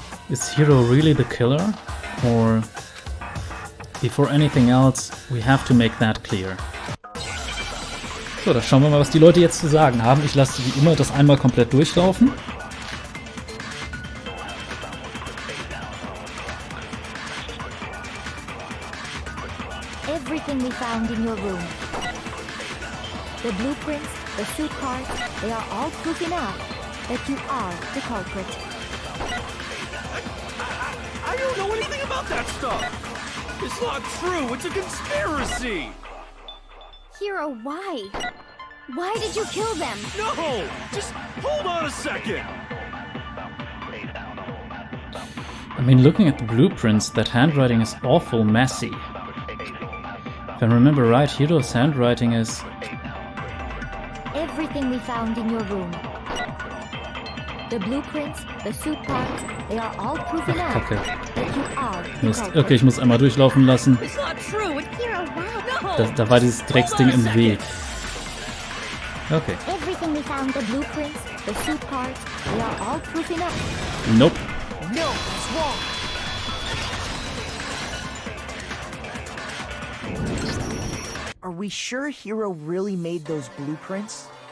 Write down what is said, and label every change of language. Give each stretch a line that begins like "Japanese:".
English: Is Hiro really the killer? Or before anything else, we have to make that clear.
German: So, dann schauen wir mal, was die Leute jetzt zu sagen haben. Ich lasse wie immer das einmal komplett durchlaufen.
English: Everything we found in your room. The blueprints, the suit parts, they are all proof enough that you are the culprit. I don't know anything about that stuff. It's not true. It's a conspiracy. Hiro, why? Why did you kill them? No! Just hold on a second. I mean, looking at the blueprints, that handwriting is awful messy. If I remember right, Hiro's handwriting is... Everything we found in your room. The blueprints, the suit parts, they are all proof enough
German: Kacke.
English: that you are the
German: Mist.
English: culprit.
German: Okay, ich muss einmal durchlaufen lassen.
English: It's not true. Hiro, wow.
German: Da war dieses Drecksding im Weg.
English: Okay. Everything we found, the blueprints, the suit parts, they are all proof enough. Nope. No, it's wrong. Are we sure Hiro really made those blueprints?